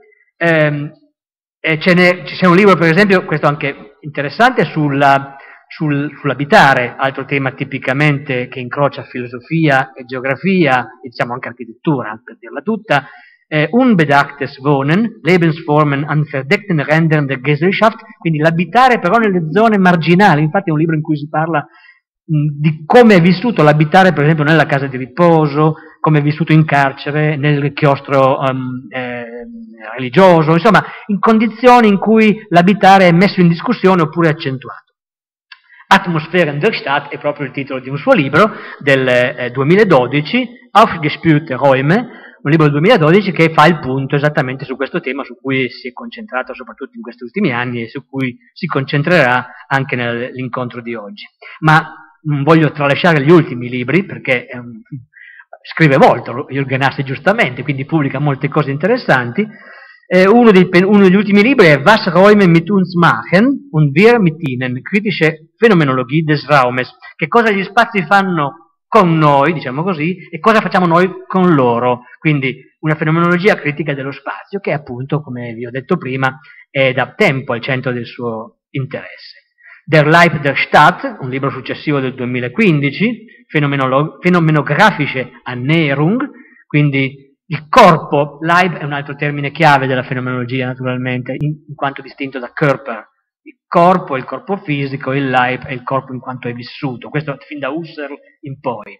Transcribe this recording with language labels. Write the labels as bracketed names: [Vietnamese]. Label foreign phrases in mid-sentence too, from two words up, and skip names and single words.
[Italian] C'è un libro, per esempio, questo anche interessante, sull'abitare, altro tema tipicamente che incrocia filosofia e geografia, e diciamo anche architettura, per dirla tutta, unbedachtes Wohnen, Lebensformen an verdeckten Rändern der Gesellschaft, quindi l'abitare però nelle zone marginali. Infatti è un libro in cui si parla di come è vissuto l'abitare, per esempio, nella casa di riposo, come è vissuto in carcere, nel chiostro religioso, insomma, in condizioni in cui l'abitare è messo in discussione oppure accentuato. Atmosphären der Stadt è proprio il titolo di un suo libro del 2012, Aufgespürte Räume, un libro del 2012 che fa il punto esattamente su questo tema su cui si è concentrato soprattutto in questi ultimi anni e su cui si concentrerà anche nell'incontro di oggi. Ma non voglio tralasciare gli ultimi libri perché scrive molto Jurgen Hasse giustamente, quindi pubblica molte cose interessanti. Uno degli ultimi libri è Was Räume mit uns machen und wir mit ihnen, kritische Phänomenologie des Raumes, che cosa gli spazi fanno con noi, diciamo così, e cosa facciamo noi con loro, quindi una fenomenologia critica dello spazio che appunto, come vi ho detto prima, è da tempo al centro del suo interesse. Der Leib der Stadt, un libro successivo del 2015, Phänomenographische Annäherung, quindi il corpo, Leib è un altro termine chiave della fenomenologia naturalmente, in quanto distinto da Körper. Il corpo è il corpo fisico, il Leib è il corpo in quanto è vissuto, questo fin da Husserl in poi.